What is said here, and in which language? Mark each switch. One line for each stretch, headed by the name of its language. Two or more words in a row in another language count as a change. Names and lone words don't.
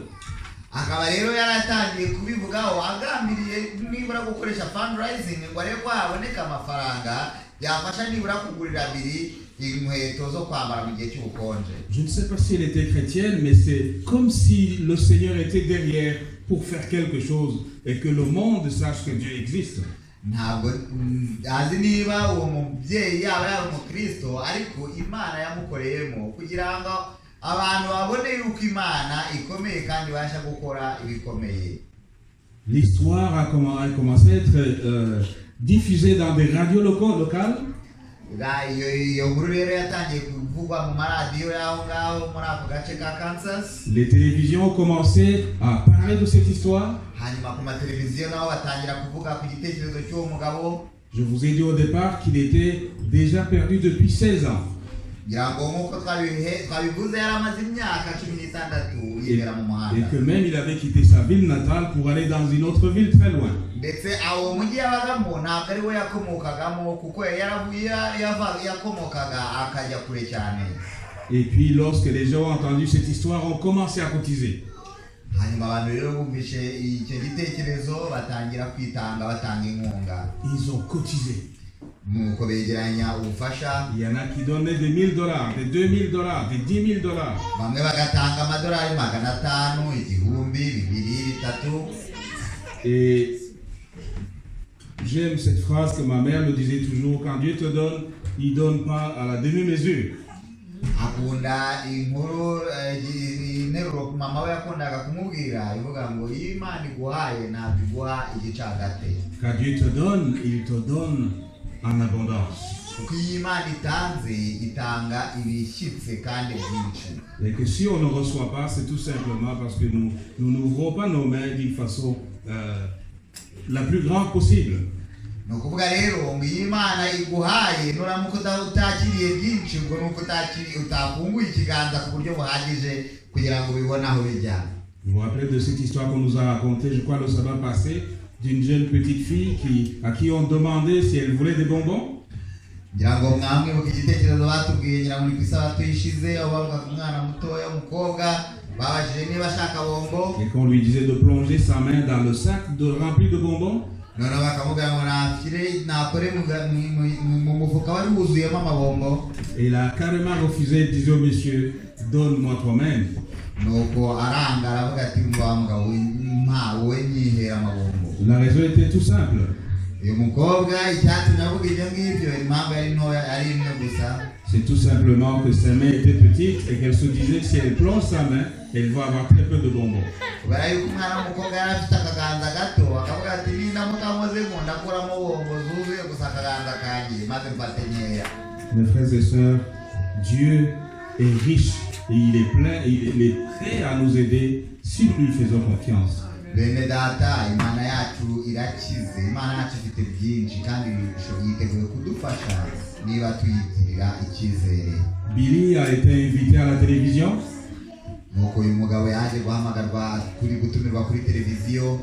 Kinyarwanda: Akaba rero yaratangiye kubivugaho agambiriye nibura gukoresha fundraising ngo arebe ko haboneka amafaranga yafasha nibura kugurira Billy inkweto zo kwambara mu gihe cy'ubukonje.
French: Je ne sais pas si elle était chrétienne, mais c'est comme si le Seigneur était derrière pour faire quelque chose et que le monde sache que Dieu existe.
Kinyarwanda: Ntabwo azi niba uwo mubyeyi yaba yari umukristo, ariko Imana yamukoreyemo kugira ngo abantu babone yuko Imana ikomeye kandi ibasha gukora ibikomeye.
French: L'histoire a commencé à être diffusée dans des radios locales.
Kinyarwanda: Iyo nkuru rero yatangiye kuvugwa mu maradiyo y'aho ngaho muri ako gace ka Kansas.
French: Les télévisions ont commencé à parler de cette histoire.
Kinyarwanda: Hanyuma ku mateleviziyo naho batangira kuvuga ku gitekerezo cy'uwo mugabo.
French: Je vous ai dit au départ qu'il était déjà perdu depuis 16 ans.
Kinyarwanda: ngira ngo nk'uko twabivuze yari amaze imyaka 16 yibera mu muhanda.
French: Et que même il avait quitté sa ville natale pour aller dans une autre ville très loin.
Kinyarwanda: Ndetse aho mujyi yabagamo ntabwo ari we yakomokagamo, kuko yakomokaga akajya kure cyane.
French: Et puis lorsque les gens ont entendu cette histoire, ont commencé à cotiser.
Kinyarwanda: Hanyuma abantu rero bumvishe icyo gitekerezo batangira kwitanga, batanga inkunga.
French: Ils ont cotisé.
Kinyarwanda: Nuko begeranya ubufasha.
French: Il y en a qui donnaient des $1,000, des $2,000, des $10,000.
Kinyarwanda: Bamwe bagatanga amadolari 500, 1,000, 2,000, 3.
French: Et J'aime cette phrase que ma mère me disait toujours, quand Dieu te donne, il ne donne pas à la demi-mesure.
Kinyarwanda: akunda inkuru interuro mama we yakundaga kumubwira ivuga ngo iyo Imana iguhaye ntabwo iguha igicagate.
French: Quand Dieu te donne en abondance.
Kinyarwanda: Kuko iyo Imana itanze itanga ibishyitse kandi byinshi.
French: Et que si on ne reçoit pas, c'est tout simplement parce que nous n'ouvrons pas nos mains d'une façon la plus grande possible.
Kinyarwanda: Ni ukuvuga rero ngo iyo Imana iguhaye nuramuka utakiriye byinshi ngo nuko utafunguye ikiganza ku buryo buhagije kugira ngo ubibone aho bijya.
French: Vous vous rappelez de cette histoire qu'on nous a racontée, je crois, le sabbat passé, d'une jeune petite fille à qui on demandait si elle voulait des bonbons?
Kinyarwanda: ngira ngo mwamwibuka igitekerezo batubwiye ngira ngo ni ku isabato ishize aho bavuga ku mwana mutoya w'umukobwa babajije niba ashaka bombo.
French: Et qu'on lui disait de plonger sa main dans le sac rempli de bonbons.
Kinyarwanda: noneho bakamubwira ngo nakore mu mufuka wari wuzuyemo amabombo.
French: Et il a carrément refusé, il disait au monsieur, donne-moi toi-même.
Kinyarwanda: nuko aranga aravuga ati ngo wa mugabo mpa wowe nyihera amabombo.
French: La raison était tout simple.
Kinyarwanda: uyu mukobwa icyatumye avuga ibyo ngibyo impamvu yari ntoya ari imwe gusa.
French: C'est tout simplement que sa main était petite et qu'elle se disait que si elle plonge sa main, elle va avoir très peu de bonbons.
Kinyarwanda: kubera yuko umwana w'umukobwa yari afite akaganza gato akavuga ati nindamuka nkoze ngo ndakuramo bombo zuzuye gusa akaganza kanjye maze mfate nkeya.
French: Mes frères et sœurs, Dieu est riche et il est plein, il est prêt à nous aider si nous lui faisons confiance.
Kinyarwanda: bene data Imana yacu irakize, Imana yacu ifite byinshi kandi yiteguye kudufasha niba tuyigirira icyizere.
French: Billy a été invité à la télévision.
Kinyarwanda: nuko uyu mugabo yaje guhamagarwa gutumirwa kuri televiziyo.